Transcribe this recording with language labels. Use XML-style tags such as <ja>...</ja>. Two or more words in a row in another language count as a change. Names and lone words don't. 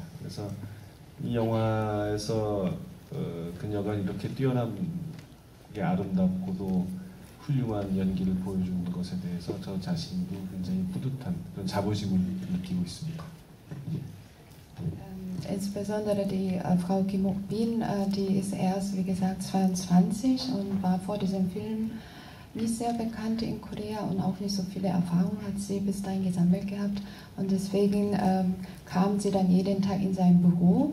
<ko>그래서 이 영화에서 그녀가 이렇게 뛰어나게 아름답고도 훌륭한 연기를 보여주는 것에 대해서 저 자신도 굉장히 뿌듯한 그런 자부심을 느끼고 있습니다.</ko> <de>Insbesondere die Frau Kim Ok-bin, die ist erst, wie gesagt, 22 und war vor diesem Film nicht sehr bekannt in Korea und auch nicht so viele Erfahrungen hat sie bis dahin gesammelt gehabt. Und deswegen kam sie dann jeden Tag in sein Büro.</de>